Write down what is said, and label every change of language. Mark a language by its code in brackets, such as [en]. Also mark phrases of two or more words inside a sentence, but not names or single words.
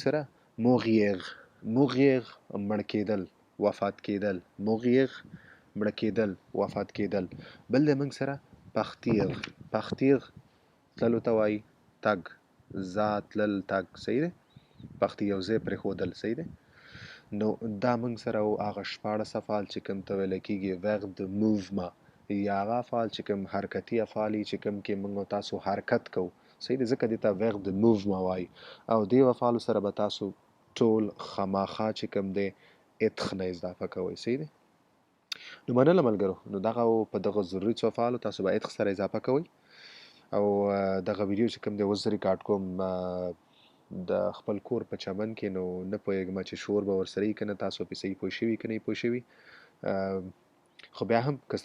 [ps] سره [fr] mourir mourir [ps] مړ کېدل وفات کېدل mourir مړه کېدل وفات کېدل بل د موږ سره [fr] partir partir [ps] تللو ته وایي تګ ځه تلل تګ صحیح دی partir یو ځای پرېښودل صحیح دی نو دا موږ سره هغه 14 افعال چې کوم ته ویل کېږي [fr] verb de mouvement [ps] یا هغه افعال چې کوم حرکتي افعال چې کوم کې موږ تاسو حرکت کوو صحیح دی ځکه دې ته [fr] verb de mouvement [ps] وایي او دې افعالو سره به تاسو ټول خامخا چې کوم دی اتخ نه اضافه کوئ صحیح دی نو مننه ملګرو نو دغه په دغه ضروري څو افعالو تاسو به اتخ سره اضافه کوئ او دغه ویډیو چې کوم دی اوس زه ریکارډ کوم د خپل کور په چمن کې نو نه پوهېږم چې شور به ورسره وي که نه تاسو پرې صحیح پوه شوي که نه پوه شوي خو بیا هم که